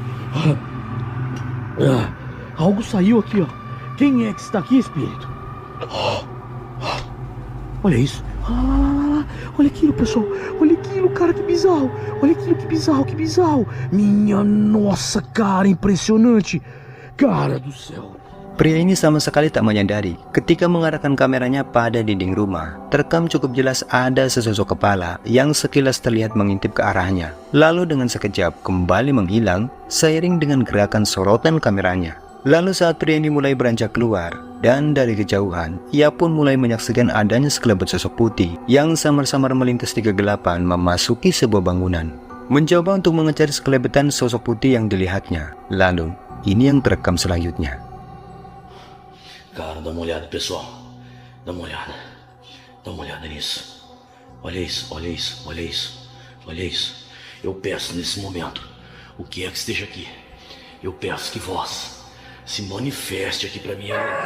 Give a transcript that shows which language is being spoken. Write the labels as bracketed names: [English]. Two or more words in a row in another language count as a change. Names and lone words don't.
[Portuguese] Algo saiu aqui, ó. Quem é que está aqui, espírito? Olha isso. Olha aquilo, pessoal. Olha aquilo, cara, que bizarro. Olha aquilo, que bizarro, que bizarro. Minha nossa, cara, impressionante. Cara do céu. [Indonesian] Pria ini sama sekali tak menyadari ketika mengarahkan kameranya pada dinding rumah. Terekam cukup jelas ada sesosok kepala yang sekilas terlihat mengintip ke arahnya. Lalu dengan sekejap kembali menghilang seiring dengan gerakan sorotan kameranya. Lalu saat pria ini mulai beranjak keluar, dan dari kejauhan, ia pun mulai menyaksikan adanya sekelebat sosok putih yang samar-samar melintas di kegelapan memasuki sebuah bangunan. Mencoba untuk mengejar sekelebetan sosok putih yang dilihatnya. Lalu, ini yang terekam selanjutnya. [Portuguese] Cara, dá uma olhada, pessoal. Dá uma olhada. Dá uma olhada nisso. Olha isso, olha isso, olha isso. Olha isso. Eu peço nesse momento, o que é que esteja aqui, eu peço que vós se manifeste aqui pra mim.